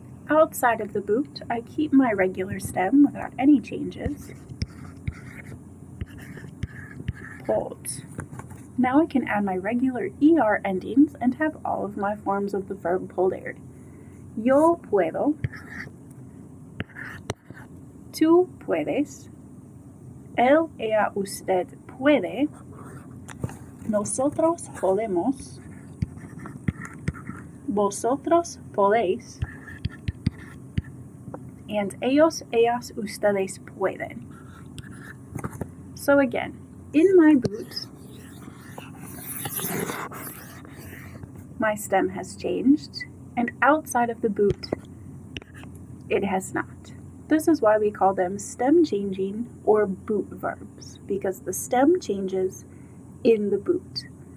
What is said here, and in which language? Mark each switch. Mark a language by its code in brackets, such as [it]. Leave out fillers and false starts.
[en] Outside of the boot, I keep my regular stem without any changes. Pode. Now I can add my regular ER endings and have all of my forms of the verb poder. [es] Yo puedo, tú puedes, él, ella, usted puede, nosotros podemos, vosotros podéis, [en] and [es] ellos, ellas, ustedes pueden. [en] So again, in my boot, my stem has changed, and outside of the boot, it has not. This is why we call them stem changing or boot verbs, because the stem changes in the boot.